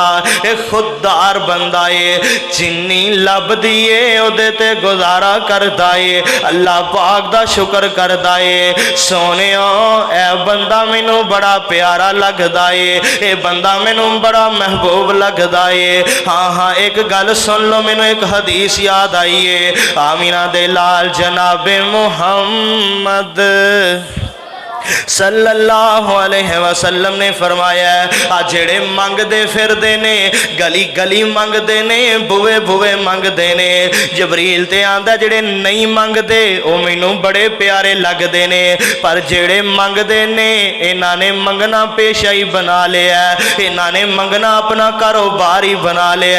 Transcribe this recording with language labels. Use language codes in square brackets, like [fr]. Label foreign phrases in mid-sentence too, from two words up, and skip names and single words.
[pa] یہ خوددار بندہ ہے، جنی لبھدی ہے اوہدے تے گزارا کردا ہے، اللہ پاک دا شکر کردا ہے. سوہنیو اے بندہ مینوں بڑا پیارا لگدا ہے، یہ بندہ مینوں بڑا محبوب لگدا ہے. ہاں ہاں اک گل سن لو، مینوں اک حدیث یاد آئی ہے. آمنہ دے لال جناب محمد [ar] صلى الله عليه وسلم [pa] نے فرمایا، آ جیڑے منگدے پھردے نے، گلی گلی منگدے نے، بوہے بوہے منگدے نے، جبریل تے آندا جیڑے نہیں منگدے او مینوں بڑے پیارے لگدے نے، پر جیڑے منگدے نے انہاں نے منگنا پیشہ ہی بنا لیا، انہاں نے منگنا اپنا کاروبار ہی بنا لیا.